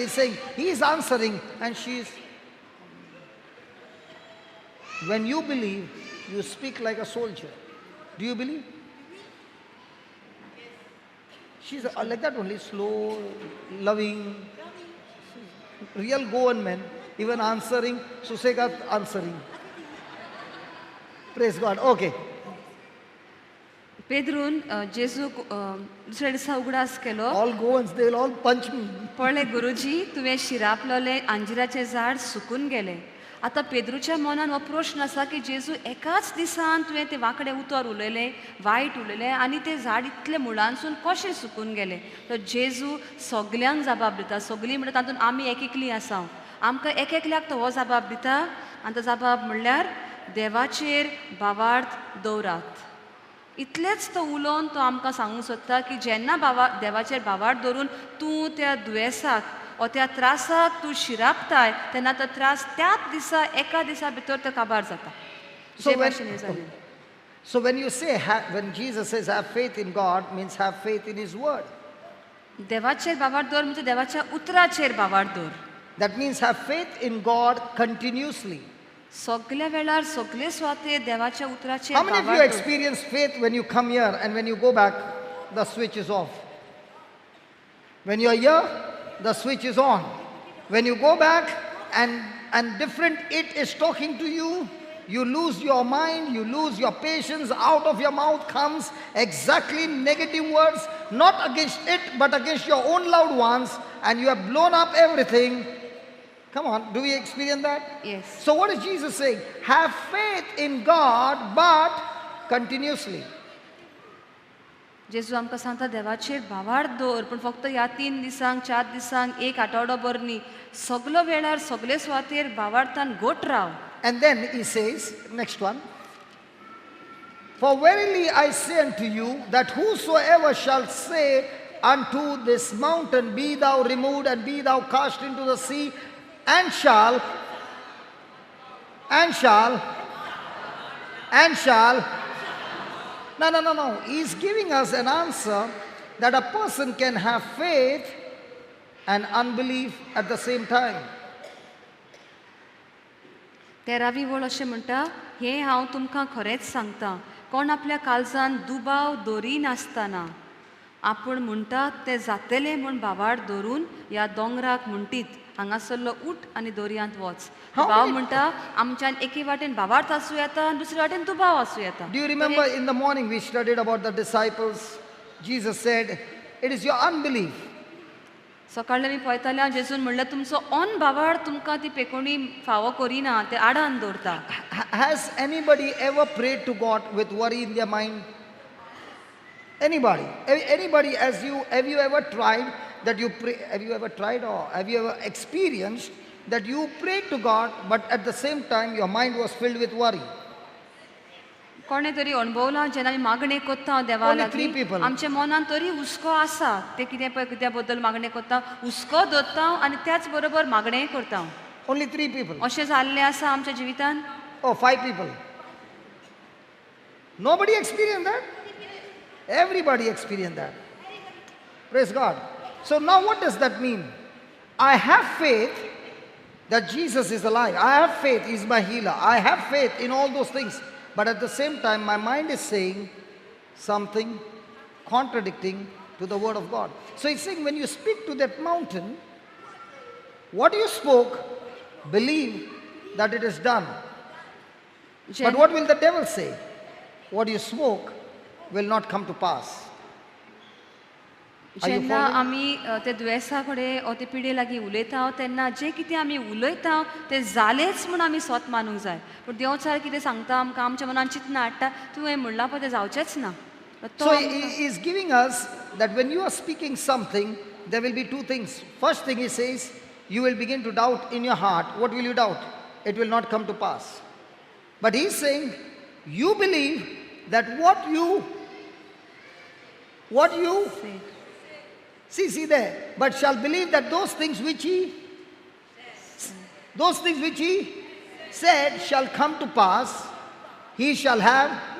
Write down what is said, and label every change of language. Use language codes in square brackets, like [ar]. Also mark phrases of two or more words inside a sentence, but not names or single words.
[en] He's saying, he is answering, and she is. When you believe, you speak like a soldier. Do you believe? She's like that only, slow, loving, real government, even answering, Susegat answering. Praise God. Okay. [kok] पेद्रून जेजू दुसऱ्या दिसा उगडास केलो. [en] All Goans, they will all punch me. [kok] पळय गुरुजी, तुवें शिरापलोले अंजिराचे झाड सुकून गेले. आतां पेद्रूच्या मनान हो प्रश्न आसा की जेजू एकाच दिसान तुवें ते वांकडे उतर उलयलें, वायट उलयलें आनी तें झाड इतले मुळांसून कशें सुकून गेलें. तर जेजू सगल्यांक जबाब दिता. सगलीं म्हणटा तातूंत आमी एकली आसा. आमकां एकल्याक तो हो जबाब दिता. आनी तो जबाब म्हणल्यार देवाचेर बावार्थ दवरात. इतलेंच तो उलोवन तो आमकां सांगूंक सोदता की जेन्ना देवाचेर बावार्थ दवरून तूं त्या दुयेंसाक ओ त्या त्रासाक तूं शिरापताय तेन्ना तो त्रास त्याच दिसा एका दिसा भितर तो काबार जाता. [en] So when you say, when Jesus says have faith in God, means have faith in His word. [kok] देवाचेर बावार्थ दवर म्हणजे देवाच्या उतराचेर बावार्थ दवर. [en] That means have faith in God continuously. [kok] सगल्या वेळार सगळे स्वाते देवाच्या उतराचेर [en] How many of you [kok] बावार्थ दवर. [en] experience faith when you come here and when you go back, the switch is off? When you are here, the switch is on. When you go back and different it is talking to you, you lose your mind, you lose your patience, out of your mouth comes exactly negative words, not against it but against your own loved ones, and you have blown up everything. Come on, do we experience that? Yes. So what is Jesus saying? Have faith in God, but continuously. [kok] जेजू आमकां सांगता देवाचेर बावार्थ दवर, पूण फक्त ह्या 3 दिसांक 4 दिसांक एक आठवडो भर न्ही, सगलो वेळार सगळे स्वातेर बावार्थान घोट राव. [en] And then he says, next one, for verily I say unto you, that whosoever shall say unto this mountain, be thou removed and be thou cast into the sea, and shall, no. He's giving us an answer that a person can have faith and unbelief at the same time. [kok] 13वी वळ अशें म्हणटा, हें हांव तुमकां खरेंच सांगता, कोण आपल्या काळजान दुबाव दोरी नासतना आपूण म्हणटा तें जातलें म्हूण बावार्थ दवरून ह्या दोंगराक म्हणटीत हांगासरलो उठ आनी दोरयांत वच. भाव म्हणटा आमच्यान एके वाटेन बावार्थ आसूं येता आनी दुसरे वाटेन दुबाव आसूं येता. [en] Do you remember in the morning we studied about the disciples? Jesus said, it is your unbelief. [kok] सकाळीं आमी पळयताले जेजून म्हणलें तुमचो ऑन बावार्थ तुमकां ती पेकोणी फावो करिना, ते आडान दवरता. [en] Has anybody ever prayed to God with worry in their mind? Anybody? Anybody, have you ever tried that you pray? Have you ever tried or have you ever experienced that you prayed to God but at the same time your mind was filled with worry? [kok] कोणे तरी अणभवला जेन्ना आमी मागणी कोत्ता देवा [en] Only 3 [kok] लागीं [en] people. [kok] आमच्या मनान तरी हुस्को आसा, ते कितें पळय कित्या बद्दल मागणी कोत्ता, हुस्को दवरता आनी त्याच बरोबर मागणेय करता. [en] Only 3 people. [kok] अशें जाल्लें आसा आमच्या जिवितान. [en] Oh, 5 people. Nobody experienced that? Everybody experienced that. Praise God. So now what does that mean? I have faith that Jesus is alive. I have faith He is my healer. I have faith in all those things. But at the same time, my mind is saying something contradicting to the word of God. So he's saying when you speak to that mountain, what you spoke, believe that it is done. But what will the devil say? What you spoke will not come to pass. [kok] जेन्ना आमी ते दुयेंसा कडेन ओ ते पिडे लागीं उलयता तेन्ना जें कितें आमी उलयता तें जालेंच म्हूण आमी स्वत मानूंक जाय. पूण देवचार कितें सांगता आमकां आमच्या मनान चिंतना हाडटा तुवें म्हणलां पळय तें जावचेंच ना. [en] So he is giving us that when you are speaking something, there will be 2 things. First thing he says, you will begin to doubt in your heart. What will you doubt? It will not come to pass. But he is saying, you believe that what you see there, but shall believe that those things which he said shall come to pass, he shall have.